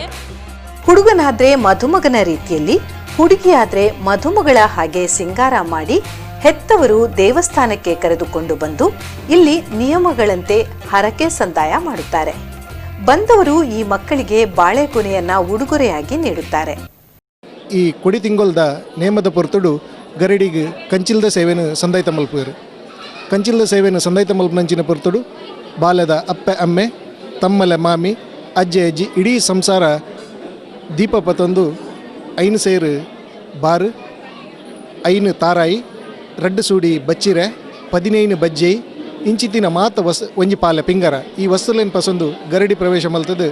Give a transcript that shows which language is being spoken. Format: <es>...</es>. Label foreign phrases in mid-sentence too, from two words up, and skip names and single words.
<kn>ಹುಡುಗನಾದ್ರೆ ಮಧುಮಗನ ರೀತಿಯಲ್ಲಿ, ಹುಡುಗಿಯಾದ್ರೆ ಮಧುಮಗಳ ಹಾಗೆ ಸಿಂಗಾರ ಮಾಡಿ ಹೆತ್ತವರು ದೇವಸ್ಥಾನಕ್ಕೆ ಕರೆದುಕೊಂಡು ಬಂದು ಇಲ್ಲಿ ನಿಯಮಗಳಂತೆ ಹರಕೆ ಸಂದಾಯ ಮಾಡುತ್ತಾರೆ. ಬಂದವರು ಈ ಮಕ್ಕಳಿಗೆ ಬಾಳೆಗೊನೆಯನ್ನ ಉಡುಗೊರೆಯಾಗಿ ನೀಡುತ್ತಾರೆ.</kn> <tcy>ಈ ಕೊಡಿ ತಿಂಗೊಲ್ದ ನೇಮದ ಪೊರ್ತುಡು ಗರಡಿಗೆ ಕಂಚಿಲ್ದ ಸೇವೆಯನ್ನು ಸಂದಾಯ್ತ ಮಲ್ಪುವರು. ಕಂಚಿಲ್ದ ಸೇವೆಯನ್ನು ಸಂದಾಯ್ತ ಮಲ್ಪನಂಚಿನ ಪೊರ್ತುಡು ಬಾಲ್ಯದ ಅಪ್ಪೆ ಅಮ್ಮೆ, ತಮ್ಮಲೆ ಮಾಮಿ, ಅಜ್ಜೆ ಅಜ್ಜಿ ಇಡೀ ಸಂಸಾರ ದೀಪ ಪತೊಂದು ಐನು ಸೇರು ಬಾರು, ಐನು ತಾರಾಯಿ, ರಡ್ಡು ಸೂಡಿ ಬಚ್ಚಿರೆ, 15 ಬಜ್ಜೈ ಇಂಚಿತ್ತಿನ ಮಾತ ಒಂಜಿ ಪಾಲೆ ಪಿಂಗರ ಈ ವಸ್ತುಲೇನು ಪಸಂದು ಗರಡಿ ಪ್ರವೇಶ ಮಲ್ತದು.</tcy>